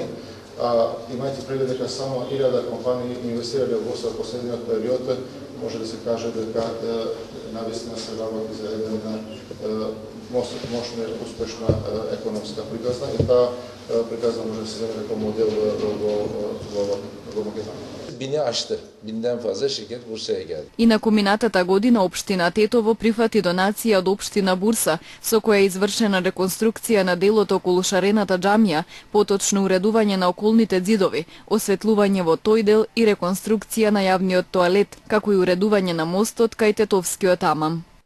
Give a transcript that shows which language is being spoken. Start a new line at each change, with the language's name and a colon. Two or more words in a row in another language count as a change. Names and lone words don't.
Macedonian: Имајте предвид дека само 1000 компании инвестирале во Бурса во последниот период, може да се каже дека навистина се работи за една мощна и успешна економска приказна и таа приказна може да се земе како модел во Македонија.
Turkish: Bini aştı. Binden fazla şirket Bursa'ya geldi.
Macedonian: Инаку минатата година општина Тетово прифати донација од општина Бурса, со која е извршена реконструкција на делот околу Шарената џамија, поточно уредување на околните ѕидови, осветлување во тој дел и реконструкција на јавниот тоалет, како и уредување на мостот кај Тетовскиот амам.